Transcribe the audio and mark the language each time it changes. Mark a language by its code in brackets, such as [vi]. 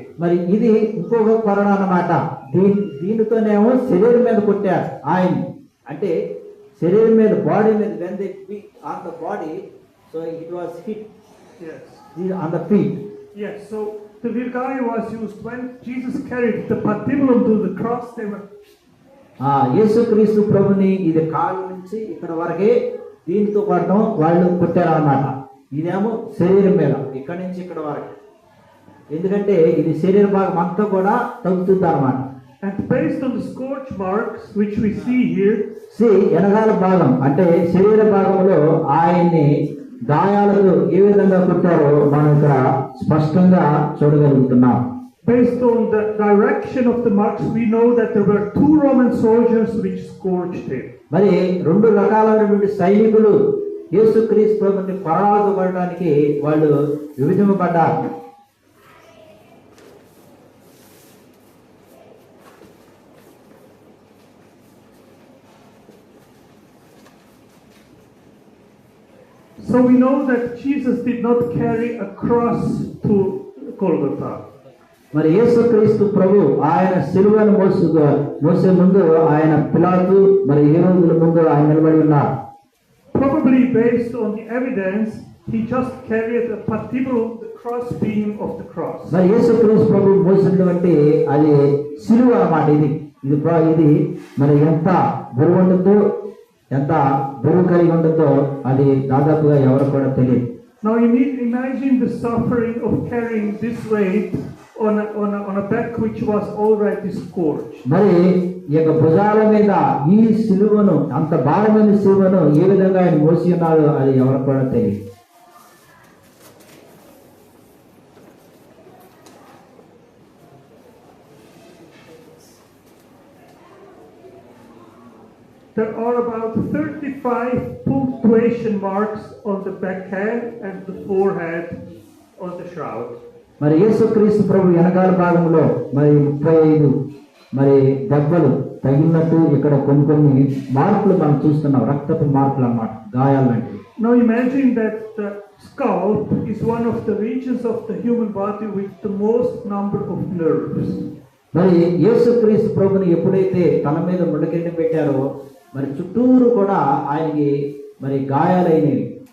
[te] మరి ఇది ఇంకొక కొరడ అన్నమాట. దీనితోనేమో శరీరం మీద కొట్టారు ఆయన. అంటే శరీరం మీద, బాడీ మీద, [en] when they beat on the body, so it was hit. Yes. On the feet. Yes. So the virgai was used when Jesus carried the patibulum to the cross. They were. [te] యేసుక్రీస్తు ప్రభుని ఇది కాలు నుంచి ఇక్కడ వరకే దీనితో కొట్టడం వాళ్ళు కొట్టారు అన్నమాట. ఇదేమో శరీరం మీద ఇక్కడ నుంచి ఇక్కడ వరకు. ఎందుకంటే ఇది శరీర భాగం అంతా కూడా తగ్గుతుంది అన్నమాట. [en] And based on the scorch marks which we see here, [te] వెనకాల భాగం అంటే శరీర భాగంలో ఆయన్ని గాయాలతో ఏ విధంగా కొట్టారో మనం ఇక్కడ స్పష్టంగా చూడగలుగుతున్నాం. [en] Based on the direction of the marks, we know that there were 2 Roman soldiers which scourged him. [te] మరి 2 రకాలైనటువంటి సైనికులు యేసుక్రీస్తు ప్రభుని కొరడాలతో కొట్టడానికి వాళ్ళు విభజింపబడ్డారు. [en] So we know that Jesus did not carry a cross to Golgotha. [te] మరి యేసుక్రీస్తు ప్రభు ఆయన సిలువను మోసే ముందు ఆయన పిలాతు మరి హేరోదుల ముందు ఆయన నిలబడి ఉన్నారు. [en] Probably based on the evidence, he just carried a patibulum, the cross beam of the cross. [te] మరి యేసుక్రీస్తు ప్రభు మోసినటువంటి అది సిలువ అన్నమాట. ఇది మరి ఎంత బరువు ఉంటుందో, ఎంత బరువు కలిగి ఉంటుందో అది దాదాపుగా ఎవరు కూడా తెలియదు. [en] Now you need to imagine the suffering of carrying this weight on a back which was already scourged. [te] మరి ఈ యొక్క భుజాల మీద ఈ సిలువను, అంత భారమైన సిలువను ఏ విధంగా ఆయన మోసి ఉన్నారో అది ఎవరు కూడా తెలియదు. [en] There are about 35 punctuation marks on the back head and the forehead on the shroud. [te] మరి యేసుక్రీస్తు ప్రభు వెనకాల భాగంలో మరి 35 మరి దెబ్బలు తగిలినట్టు ఇక్కడ కొన్ని మార్కులు మనం చూస్తున్నాం. రక్తపు మార్కులు అన్నమాట, గాయాలు లాంటివి. [en] Now imagine that the scalp is one of the regions of the human body with the most number of nerves. [te] మరి యేసుక్రీస్తు ప్రభుని ఎప్పుడైతే తన మీద ముళ్ళకిరీటం పెట్టారో మరి చుట్టూరు కూడా ఆయనకి మరి గాయాలైనవి.